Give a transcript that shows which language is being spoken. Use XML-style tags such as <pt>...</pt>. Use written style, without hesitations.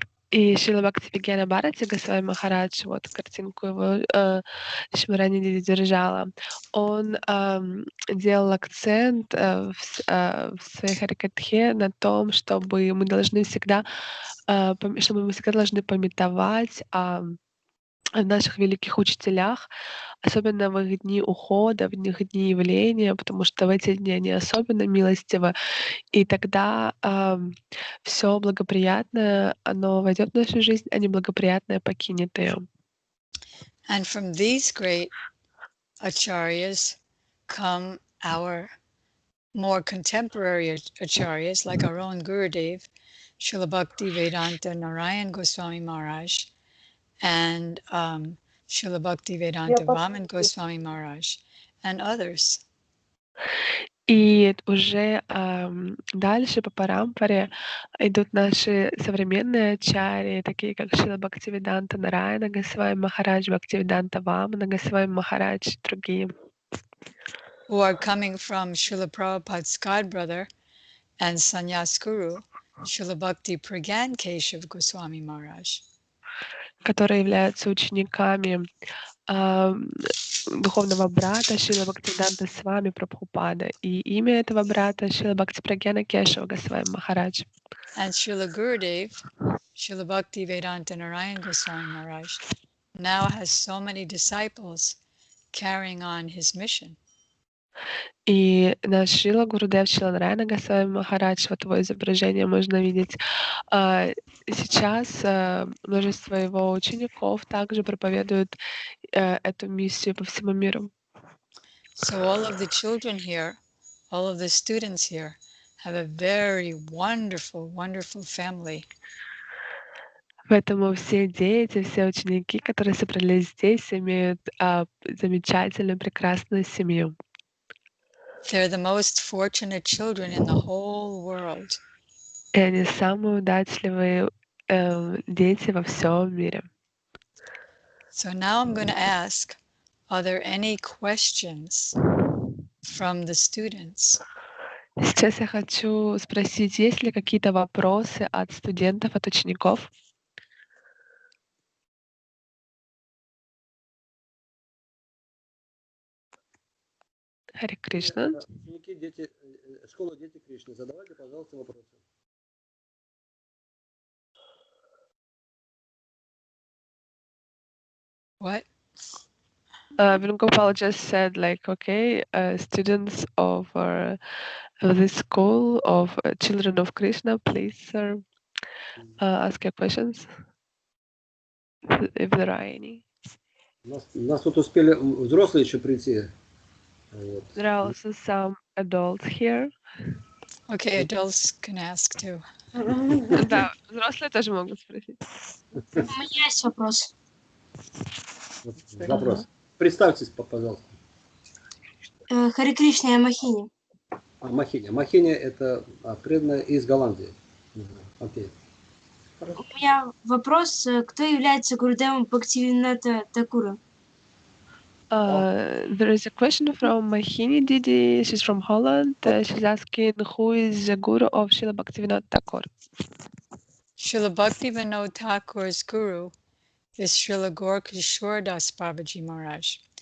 <ru>И Шрила Бхакти Вигьяна Бхарати Госвами Махарадж, вот картинку его Шмарани держала, он делал акцент в своей харикатхе на том, чтобы мы должны всегда, должны памятовать о наших великих учителях, особенно в их дни ухода, в их дни явления, потому что в эти дни они особенно милостивы. И тогда все благоприятное, оно войдет в нашу жизнь, а неблагоприятное покинет ее.</ru> <en>And from these great acharyas come our more contemporary acharyas, like our own Gurudev, Srila Bhakti Vedanta Narayan Goswami Maharaj, and Srila Bhakti Vedanta Vaman Goswami Maharaj, and others.</en> <ru>И уже дальше по парампаре идут наши современные ачарьи, такие как Шрила Бхактивиданта Нараяна Госвами Махарадж, Бхактивиданта Вамана Госвами Махарадж и другие.</ru> <en>Who are coming from Srila Prabhupada's godbrother and sannyas guru, Srila Bhakti Pragyan Keshav Goswami Maharaj.</en> <ru>Которые являются учениками духовного брата Шрила Бхактивиданта Свами Прабхупада. И имя этого брата Шрила Бхакти Прагьяна Кешава Госвами Махарадж.</ru> <en>And Srila Gurudev, Srila Bhakti Vedanta Narayan Goswami Maharaj, now has so many disciples carrying on his mission.</en> <ru>И наш Шрила Гурудев Шрила Нараяна Госвами Махарадж, вот его изображение можно видеть. Сейчас множество его учеников также проповедуют эту миссию по всему миру.</ru> <en>So all of the children here, all of the students here have a very wonderful, wonderful family.</en> <ru>Поэтому все дети, все ученики, которые собрались здесь, имеют замечательную, прекрасную семью.</ru> <en>They're the most fortunate children in the whole world.</en> <ru>И они самые удачливые дети во всем мире.</ru> <en>So now I'm going to ask, are there any questions from the students?</en> <ru>Сейчас я хочу спросить, есть ли какие-то вопросы от студентов, от учеников? Харе Кришна. Ученики, дети, школа «Дети Кришны», задавайте, пожалуйста, вопросы.</ru> <en>What? Venugopal just said, like, okay, students of this school of children of Krishna, please, sir, ask your questions, if there are any.</en> <ru>У нас тут успели взрослые еще прийти. Вот.</ru> <en>There are also some adults here. Okay, adults can ask too.</en> <ru>Да, взрослые тоже могут спросить. У меня есть вопрос. Вопрос. Представьтесь, пожалуйста. Харе Кришна, я Махини. Махиня. Махиня – это преданная из Голландии. Окей. У меня вопрос, кто является Гурудевом Бхактивинода Такура?</ru> <en>There is a question from Mahini Didi. She's from Holland. She's asking, who is the guru of Srila Bhaktivinoda Thakur? Srila Bhaktivinoda Thakur's guru is Srila Gaura Das Babaji Maharaj.</en>